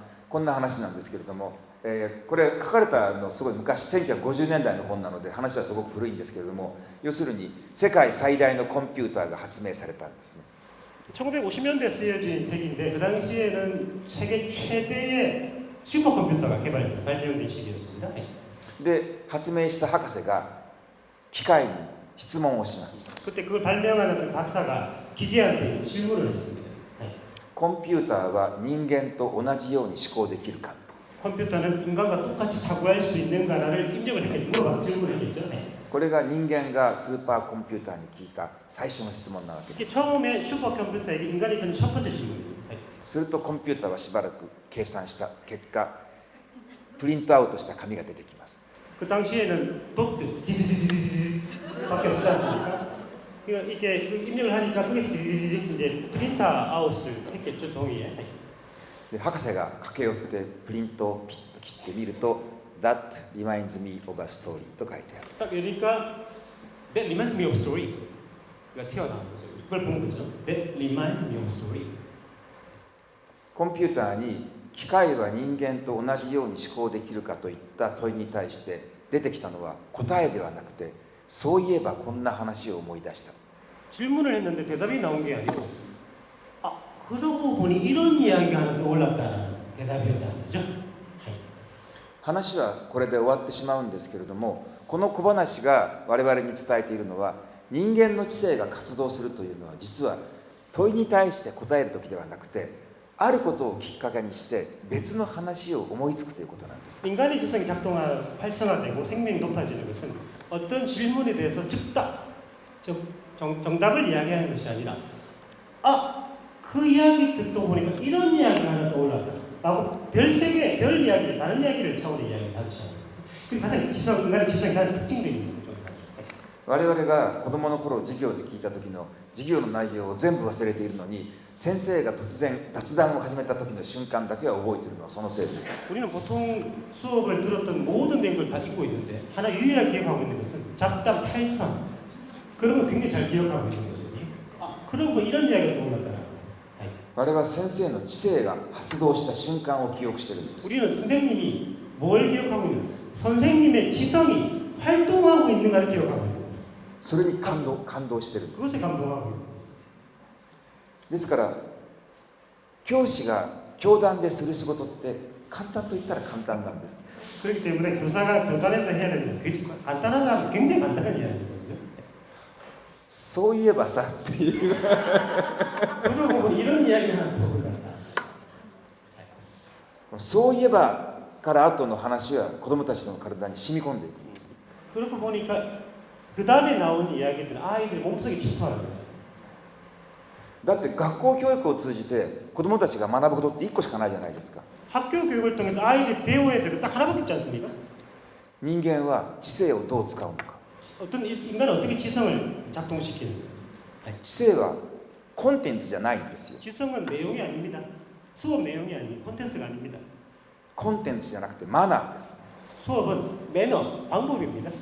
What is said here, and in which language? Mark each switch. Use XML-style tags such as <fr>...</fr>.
<ja>こんな話なんですけれども、これ書かれたのすごい昔1950年代の本なので話はすごく古いんですけれども、要するに世界最大のコンピューターが発明されたんですね。</ja> <ko>1950년대에 쓰여진 책인데 그 당시에는 세계 최대의 슈퍼컴퓨터가 발명된 시기였습니다.</ko> <ja>で発明した博士が機械に質問をします。</ja> <ko>그때 그걸 발명하는 그 박사가 기계한테 질문을 했습니다.</ko> <ja>コンピューターは人間と同じように思考できるか。</ja> <ko>컴퓨터는 인간과 똑같이 사고할 수 있는가를 입력을 했겠죠. 물어봐 질문했겠죠.</ko> <ja>これが人間がスーパーコンピューターに聞いた最初の質問なわけです。</ja> <ko>이게 처음에 슈퍼컴퓨터에게 인간이 던진 첫 번째 질문입니다.</ko> <ja>するとコンピューターはしばらく計算した結果、プリントアウトした紙が出てきます。</ja> <ko>그 당시에는 버튼 디디디디디디밖에 없지 않습니까? 이게 입력을 하니까 거기서 이제 프린터 아웃을 했겠죠, 종이에.</ko> <ja>で博士が駆け寄ってプリントをピッと切ってみると</ja> <en>That reminds me of a story</en> <ja>と書いてある。</ja> <ko>딱 그러니까</ko> <en>That reminds me of a story</en> <ko>가 튀어나온 거죠. 그걸 본 거죠.</ko> <en>That reminds me of a story.</en> <ja>コンピューターに機械は人間と同じように思考できるかといった問いに対して出てきたのは答えではなくて、そういえばこんな話を思い出した。</ja> <ko>질문을 했는데 대답이 나온 게 아니고 그러고 보니 이런 이야기가 하나 떠올랐다는 대답이었다는 거죠.</ko> <ja>話はこれで終わってしまうんですけれども、この小話が我々に伝えているのは、人間の知性が活動するというのは実は問いに対して答える時ではなくて、あることをきっかけにして別の話を思いつくということなんです。</ja> <ko>인간의 지성이 활성화되고 생명이 높아지는 것은 어떤 질문에 대해서 즉답, 정답을 이야기하는 것이 아니라 그 이야기 듣고 보니까 이런 이야기가 하나 떠올랐다 라고 별 이야기, 다른 이야기를 차원의 이야기를 하죠. 그게 가장 인간의 지성의 가장 특징적인 거죠.</ko> <ja>我々が子供の頃授業で聞いた時の授業の内容を全部忘れているのに、先生が突然雑談を始めた時の瞬間だけは覚えているのはそのせいです。</ja> <ko>우리는 보통 수업을 들었던 모든 내용을 다 잊고 있는데 하나 유일하게 기억하고 있는 것은 잡담, 탈선 그런 거 굉장히 잘 기억하고 있는 거죠. 그러고 이런 이야기가 떠올랐다.</ko> <ja>我々は先生の知性が発動した瞬間を記憶しているんです。</ja> <ko>우리는 선생님이 뭘 기억하고 있는? 선생님의 지성이 활동하고 있는가를 기억하고 있는.</ko> <ja>それに感動している。</ja> <ko>그것에 감동하고 있는.</ko> <ja>ですから教師が教壇でする仕事って簡単と言ったら簡単なんです。</ja> <ko>그렇기 때문에 교사가 교단에서 해야 되는 게 간단하다, 굉장히 간단한 이야기거든요.</ko> <ja>そういえばさっていう</ja> <ko>그러고 보니 이런 이야기가 하나 떠올랐다.</ko> <ja>そういえばから後の話は子どもたちの体に染み込んでいくんです。</ja> <ko>그러고 보니까 그 다음에 나온 이야기들은 아이들 몸속에 집중하는 거예요.</ko> <ja>だって学校教育を通じて子どもたちが学ぶことって1個しかないじゃないですか。</ja> <ko>학교 교육을 통해서 아이들이 배워야 될 거 딱 하나밖에 없지 않습니까?</ko> <ja>人間は知性をどう使うのか。</ja> <ko>어떤 인간은 어떻게 지성을 작동시키는 거예요?</ko> <ja>知性はコンテンツじゃないんですよ。</ja> <ko>지성은 내용이 아닙니다. 수업 내용이 아닌 콘텐츠가 아닙니다.</ko> <ja>コンテンツじゃなくてマナーです。</ja> <ko>수업은 매너, 방법입니다.</ko>